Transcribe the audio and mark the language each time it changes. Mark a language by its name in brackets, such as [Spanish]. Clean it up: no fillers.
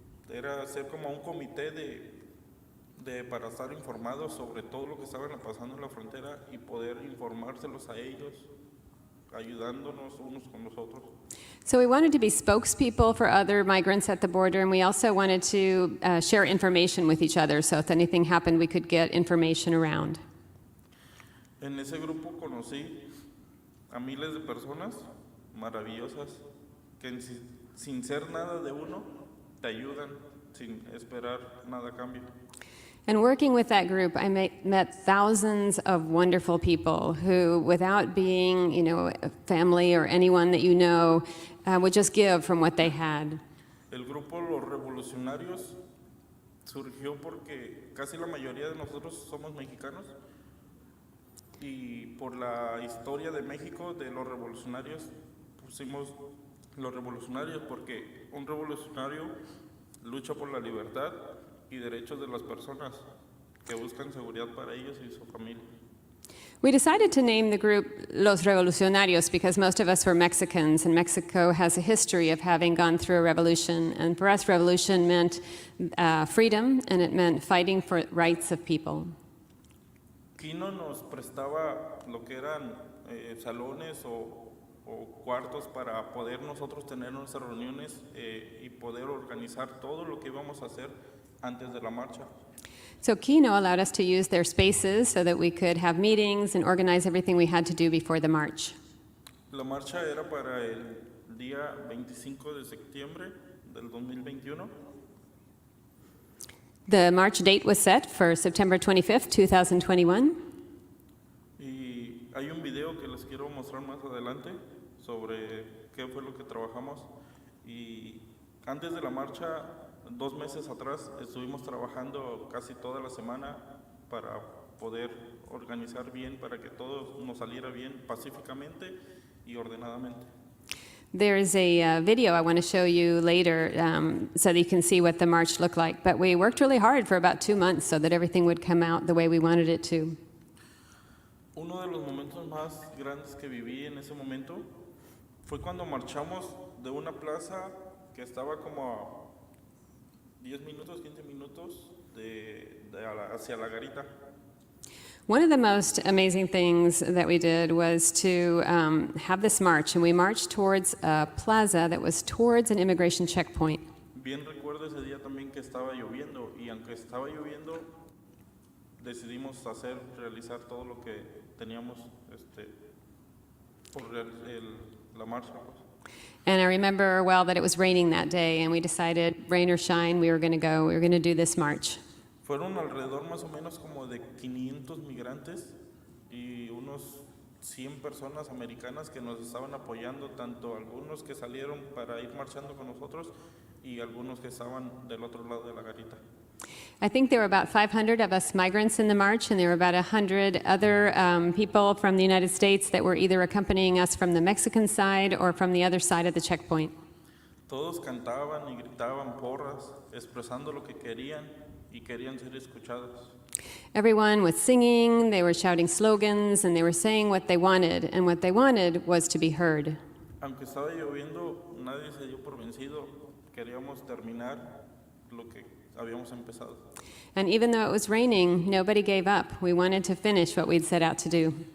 [Spanish] Era ser como un comité para estar informados sobre todo lo que estaban pasando en la frontera y poder informárselos a ellos, ayudándonos unos con los otros. [English] So we wanted to be spokespeople for other migrants at the border, and we also wanted to share information with each other, so if anything happened, we could get information around. [Spanish] En ese grupo conocí a miles de personas maravillosas que sin ser nada de uno te ayudan sin esperar nada a cambio. [English] And working with that group, I met thousands of wonderful people who, without being, a family or anyone that you know, would just give from what they had. [Spanish] El grupo Los Revolucionarios surgió porque casi la mayoría de nosotros somos mexicanos y por la historia de México de los revolucionarios pusimos los revolucionarios porque un revolucionario lucha por la libertad y derechos de las personas que buscan seguridad para ellos y su familia. [English] We decided to name the group Los Revolucionarios because most of us were Mexicans, and Mexico has a history of having gone through a revolution. And for us, revolution meant freedom, and it meant fighting for rights of people. [Spanish] Kino nos prestaba lo que eran salones o cuartos para poder nosotros tener nuestras reuniones y poder organizar todo lo que íbamos a hacer antes de la marcha. [English] So Kino allowed us to use their spaces so that we could have meetings and organize everything we had to do before the march. [Spanish] La marcha era para el día 25 de septiembre del 2021. [English] The march date was set for September 25th, 2021. [Spanish] Y hay un video que les quiero mostrar más adelante sobre qué fue lo que trabajamos. Y antes de la marcha, 2 meses atrás, estuvimos trabajando casi toda la semana para poder organizar bien, para que todo nos saliera bien pacíficamente y ordenadamente. [English] There's a video I want to show you later so that you can see what the march looked like. But we worked really hard for about 2 months so that everything would come out the way we wanted it to. [Spanish] Uno de los momentos más grandes que viví en ese momento fue cuando marchamos de una plaza que estaba como a 10 minutos, 15 minutos hacia la garita. [English] One of the most amazing things that we did was to have this march, and we marched towards a plaza that was towards an immigration checkpoint. [Spanish] Bien recuerdo ese día también que estaba lloviendo, y aunque estaba lloviendo, decidimos realizar todo lo que teníamos por la marcha. [English] And I remember well that it was raining that day, and we decided, rain or shine, we were going to go, we were going to do this march. [Spanish] Fueron alrededor más o menos como de 500 migrantes y unos 100 personas americanas que nos estaban apoyando, tanto algunos que salieron para ir marchando con nosotros y algunos que estaban del otro lado de la garita. [English] I think there were about 500 of us migrants in the march, and there were about 100 other people from the United States that were either accompanying us from the Mexican side or from the other side of the checkpoint. [Spanish] Todos cantaban y gritaban porras, expresando lo que querían y querían ser escuchados. [English] Everyone was singing, they were shouting slogans, and they were saying what they wanted, and what they wanted was to be heard. [Spanish] Aunque estaba lloviendo, nadie se dio por vencido. Queríamos terminar lo que habíamos empezado. [English] And even though it was raining, nobody gave up. We wanted to finish what we'd set out to do.